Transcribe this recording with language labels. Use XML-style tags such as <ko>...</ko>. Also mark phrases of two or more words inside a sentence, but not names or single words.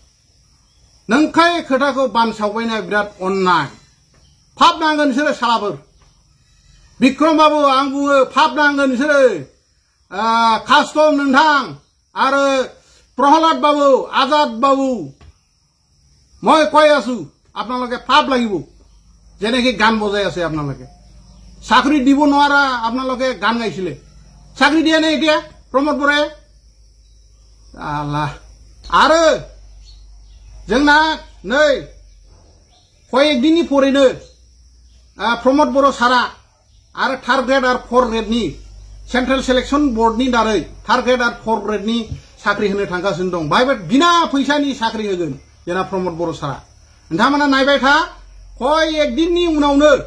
<brx>नंखाय खोथाखौ बानसावबायनाया बिराद अन्नाय फाब नांगोन नोंसोरो सालाफोर बिक्रम बाबु आं बुङो फाब नांगोन नोंसोरो कास्तम नोंथां आरो प्रहलाद बाबु आजाद बाबু</brx> <as>মই কৈ আছো আপোনালোকে পাপ লাগিব যেনেকৈ গান বজাই আছে আপোনালোকে চাকৰি দিব নোৱাৰা আপোনালোকে গান গাইছিলে চাকৰি দিয়া নাই এতিয়া প্ৰমোদ বৰাই</as> <brx>আল্লাহ आरो जोंना नै कयेकदिननि फरेनो प्रमोद बर' सारा आरो</brx> <en>third grade</en> <brx>आरो</brx> <en>fourth gradeनि central selection boardनि</en> <brx>दारै</brx> <en>third grade</en> <brx>आरो</brx> <en>fourth gradeनि</en> <brx>साख्रि होनो थांगासिनो दं बाहायबो बिना फैसानि साख्रि होगोन जोंना प्रमोद बर' सारा नोंथांमोना नायबाय था कयेकदिननि उनावनो</brx>